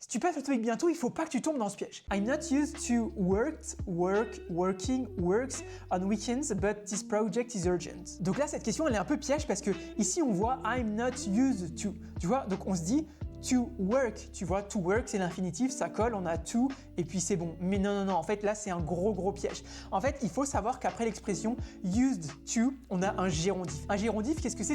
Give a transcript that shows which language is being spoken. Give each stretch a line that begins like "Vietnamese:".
French: Si tu passes le TOEIC bientôt, il faut pas que tu tombes dans ce piège.
English: I'm not used to working, works on weekends, but this project is urgent.
French: Donc là, cette question, elle est un peu piège parce que ici, on voit
English: I'm not used to.
French: Tu vois, donc on se dit to work, tu vois, to work c'est l'infinitif, ça colle, on a to et puis c'est bon. Mais non, en fait là c'est un gros piège. En fait, il faut savoir qu'après l'expression used to, on a un gérondif. Un gérondif, qu'est-ce que c'est?